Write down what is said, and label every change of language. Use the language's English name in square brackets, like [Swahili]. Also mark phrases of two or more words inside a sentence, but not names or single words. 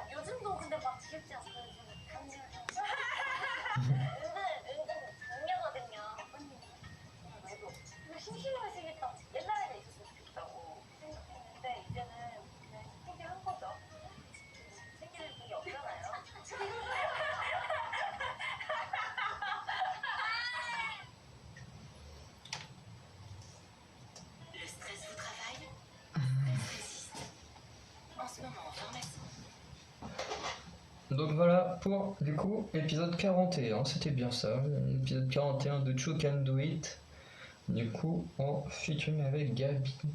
[Korean] 요즘도 근데 막 귀엽지 않아요? 저는 은근 장녀거든요. 언니. 나도 이거 심심하시겠다. 옛날에는 있었으면 좋겠다고 생각했는데 이제는 그냥 포기한 거죠. 생길 일이 없잖아요. [French] Le stress vous travaille? Stress résiste. En ce moment en pharmacie. Donc voilà pour du coup épisode 41, c'était bien ça, l'épisode 41 de Chu Can Do It, du coup en featuring avec Gabi.